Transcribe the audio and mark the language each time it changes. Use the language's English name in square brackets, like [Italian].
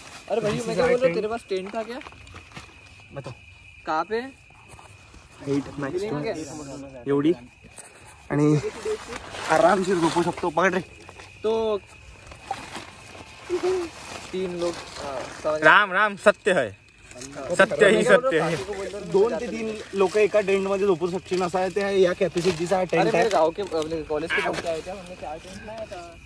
[Hindi] अरे भाई मैं क्या बोल रहा हूँ, तेरे पास टेंट था क्या? बताओ. कहाँ पे? [Marathi] 8 मॅक्स एवढी आणि आरामशीर झोपू शकतो. पकड रे. [Hindi] तो 3 लोग. राम राम सत्य है, सत्य ही सत्य है. [Marathi] 2 ते 3 लोक एका टेंट मध्ये झोपू शकतील असा आहे. त्या या कॅपॅसिटीचा टेंट आहे. [Hindi] मेरे गाँव के अपने कॉलेज के लोग आए थे, हमने 4 टेंट लाया था.